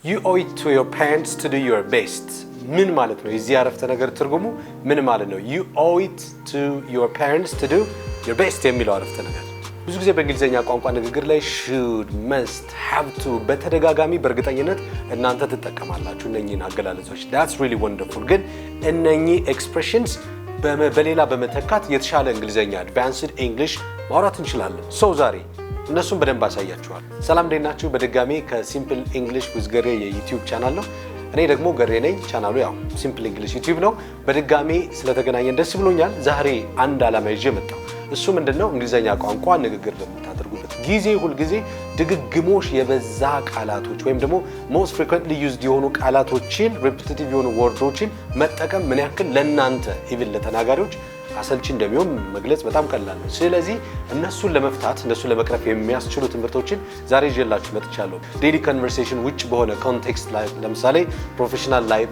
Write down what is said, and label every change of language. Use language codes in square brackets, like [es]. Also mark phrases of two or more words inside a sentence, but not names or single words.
[en] you owe it to your parents to do your best [am] ምን ማለት ነው የዚህ አረፍተ ነገር ትርጉሙ ምን ማለት ነው [en] you owe it to your parents to do your best [am] የሚለው አረፍተ ነገር ብዙ ጊዜ በእንግሊዘኛ ቋንቋ ንግግር ላይ [en] should must have to [am] በተደጋጋሚ በእርግጠኝነት እናንተ ትጠቀማላችሁ እነኚህን አገላለጾች [en] that's really wonderful [am] ግን እነኚህ [en] expressions [am] በሌላ በመተካት የተሻለ እንግሊዘኛ [en] advanced english [am] ማውራት እንችላለን so ዛሬ እነሱን በደንብ አሳያችኋል ሰላም ደህናችሁ በድጋሚ ከሲምፕል እንግሊሽ with ገሬ የዩቲዩብ ቻናል ነው እኔ ደግሞ ገሬ ነኝ ቻናሉ ያው ሲምፕል እንግሊሽ ዩቲዩብ ነው በድጋሚ ስለተገናኘን ደስ ብሎኛል ዛሬ አንድ አላማ ይዤ መጣሁ እሱ ምንድነው እንግሊዘኛ ቋንቋ ንግግር ለምታደርጉበት ጊዜ ሁሉ ጊዜ ድግግሞሽ የበዛ ቃላቶች ወይም ደግሞ [en] most frequently used [am] የሆኑ ቃላቶችን repetitive የሆኑ ወርዶችን መጠቀም ምን ያክል ለናንተ ኢቭን ለተናጋሪዎች አሰልቺ እንደሚሆን መግለጽ በጣም ቀላል ነው ስለዚህ እነሱን ለመፍታት እነሱን ለመቅረፍ የሚያስችሉ ትምህርቶችን ዛሬ ይዤላችሁ መጥቻለሁ [en] daily conversation [am] ውጭ በሆነ ኮንቴክስት ላይ ለምሳሌ [en] professional life